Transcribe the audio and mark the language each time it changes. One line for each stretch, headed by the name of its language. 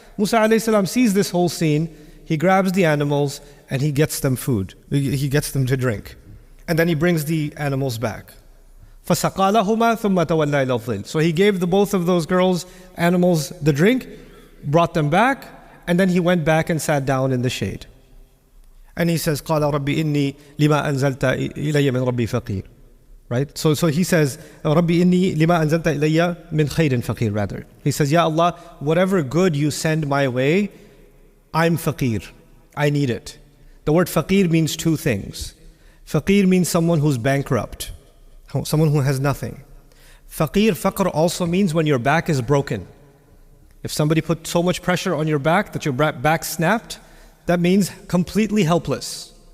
English: Musa alayhi salam sees this whole scene, he grabs the animals and he gets them food. He gets them to drink. And then he brings the animals back.
Arabic: فَسَقَى لَهُمَا ثُمَّ تَوَلَّى إِلَى الظِّلِّ.
English: So he gave both of those girls' animals the drink, brought them back, and then he went back and sat down in the shade. And he says,
Arabic: قَالَ رَبِّ إِنِّي لِمَا أَنزَلْتَ إِلَيَّ مِنْ رَبِّي فَقِيرٌ.
English: Right? So he says,
Arabic: رَبِّ إِنِّي لِمَا أَنزَلْتَ إِلَيَّ مِنْ خَيْرٍ فَقِيرٌ
English: rather. He says, Ya Allah, whatever good you send my way, I'm faqir. I need it. The word faqir means two things. Faqir means someone who's bankrupt, someone who has nothing. Faqr also means when your back is broken. If somebody put so much pressure on your back that your back snapped, that means completely helpless.